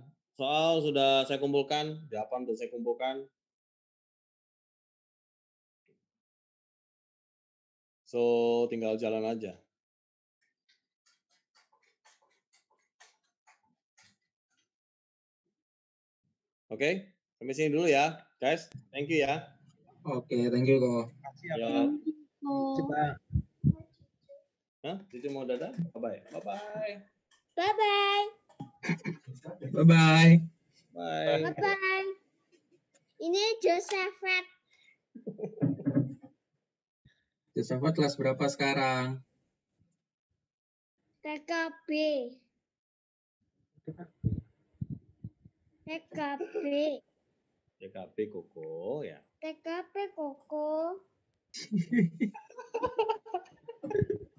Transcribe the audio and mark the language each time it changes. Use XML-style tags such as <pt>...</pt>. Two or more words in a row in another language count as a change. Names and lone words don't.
<id>Soal sudah saya kumpulkan, jawaban sudah saya kumpulkan. So tinggal jalan aja. Oke, sampai sini dulu ya, guys.</id> <en>Thank you ya.</en> <id>Oke,</id> <en>thank you</en> <id>kok. Makasih ya, Ya. Pak. Coba. Hah? Cici mau dadah?</id> <en>Bye-bye. Bye-bye. Bye-bye. Bye-bye. Bye. Bye-bye.</en> <id>Ini Josephat. Josephat kelas berapa sekarang? TKB. DKP Koko ya. TKP Koko.</id> <en>Bye-bye.</en>